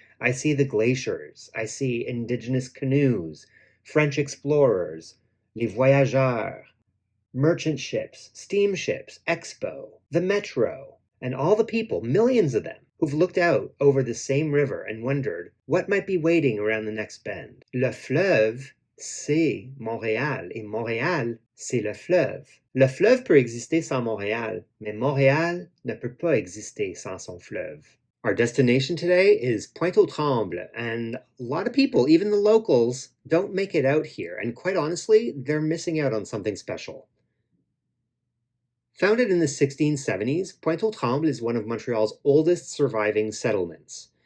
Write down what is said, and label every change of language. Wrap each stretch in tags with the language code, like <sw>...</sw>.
<en>I see the glaciers. I see Indigenous canoes, French explorers, les voyageurs, merchant ships, steamships, Expo, the metro, and all the people, millions of them, who've looked out over the same river and wondered what might be waiting around the next bend.</en> <fr>Le fleuve, c'est Montréal, et Montréal, c'est le fleuve. Le fleuve peut exister sans Montréal, mais Montréal ne peut pas exister sans son fleuve.</fr> <en>Our destination today is Pointe-aux-Trembles, and a lot of people, even the locals, don't make it out here, and quite honestly, they're missing out on something special. Founded in the 1670s, Pointe-aux-Trembles is one of Montreal's oldest surviving settlements.</en>